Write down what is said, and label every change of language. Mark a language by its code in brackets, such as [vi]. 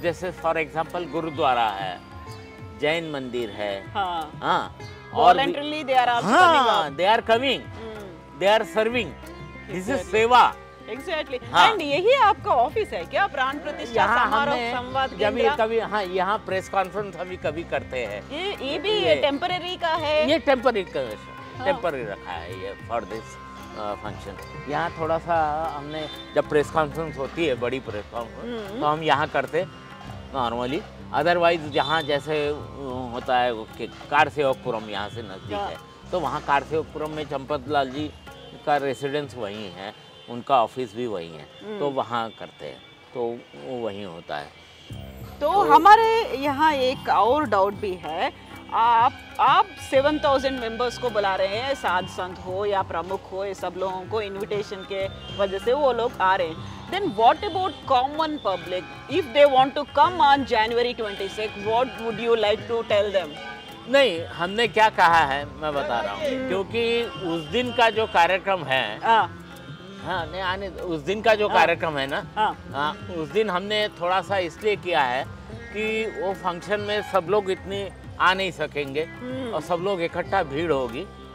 [hi] जैसे for example gurdwara है, जैन मंदिर है, हाँ, और [en] voluntarily they are also coming up. they are coming, they are serving. This is seva. Exactly. [hi] हाँ। And यही आपका ऑफिस है क्या? प्राण प्रतिष्ठा समारोह संवाद केंद्र? कभी हाँ, यहाँ प्रेस कॉन्फ्रेंस हम कभी करते हैं। ये भी टेम्पररी का है? ये टेम्पररी रखा है ये [en] For this function. [hi] यहाँ थोड़ा सा हमने, जब प्रेस कॉन्फ्रेंस होती है, बड़ी प्रेस कॉन्फ्रेंस, तो हम यहाँ करते नॉर्मली। अदरवाइज जहाँ जैसे होता है कि कारसेवकपुरम यहाँ से नज़दीक है, तो वहाँ कारसेवकपुरम में चंपत लाल जी का रेसिडेंस वहीं है, उनका ऑफिस भी वहीं है, तो वहाँ करते हैं, तो वो वहीं होता है। तो हमारे यहाँ एक और डाउट भी है, आप 7,000 मेंबर्स को बुला रहे हैं, साध संत हो या प्रमुख हो, ये सब लोगों को इनविटेशन के वजह से वो लोग आ रहे हैं। [en] Then what about common public? If they want to come on January 26, what would you like to tell them? [hi] नहीं, हमने क्या कहा है मैं बता रहा हूँ, क्योंकि उस दिन का जो कार्यक्रम है, हाँ नहीं आने, उस दिन का जो कार्यक्रम है ना, उस दिन हमने थोड़ा सा इसलिए किया है कि वो फंक्शन में सब लोग इतने आ नहीं सकेंगे और सब लोग इकट्ठा भीड़ होगी।